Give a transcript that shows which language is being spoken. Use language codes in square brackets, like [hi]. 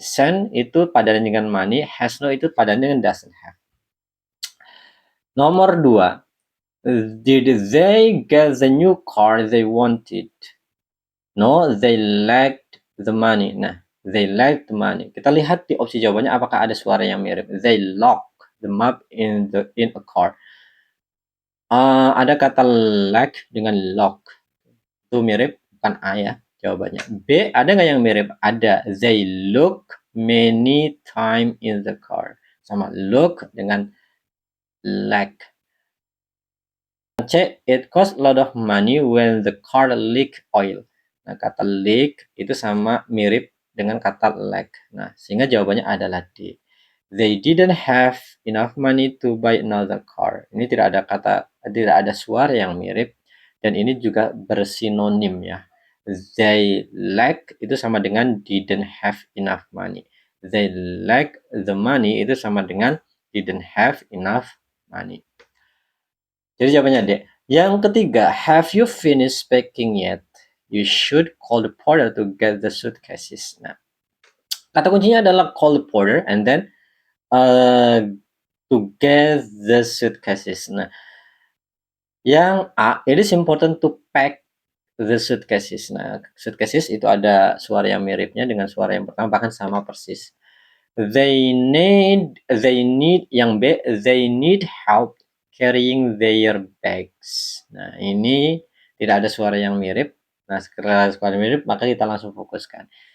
[id] Cent itu padanan dengan money, has no itu padanan dengan doesn't have. Nomor 2. [en] Did they get the new car they wanted? No, they lacked the money. Nah, they lacked the money. [id] Kita lihat di opsi jawabannya apakah ada suara yang mirip. [en] They lock the map in a car. [id] Ada kata lack dengan lock. Itu mirip, bukan A ya. jawabannya. B, ada nggak yang mirip? Ada. [en] They look many time in the car. [id] Sama look dengan like. [en] C, it cost a lot of money when the car leak oil. [id] Nah, kata leak itu sama mirip dengan kata like. Nah, sehingga jawabannya adalah D. [en] They didn't have enough money to buy another car. [id] Ini tidak ada suara yang mirip dan ini juga bersinonim ya. [en] They lack [id] itu sama dengan [en] didn't have enough money. They lack the money [id] itu sama dengan [en] didn't have enough money. [id] Jadi jawabannya D. Yang ketiga, [en] have you finished packing yet? You should call the porter to get the suitcases. [id] Nah, kata kuncinya adalah [en] call the porter and then to get the suitcases. [id] Nah, yang [en] A, it is important to pack the suitcases. [id] Nah, suitcases itu ada suara yang miripnya dengan suara yang pertama, bahkan sama persis. [en] They need [id] yang [en] B, they need help carrying their bags. [id] Nah, ini tidak ada suara yang mirip. Nah, sekarang suara mirip, maka kita langsung fokuskan.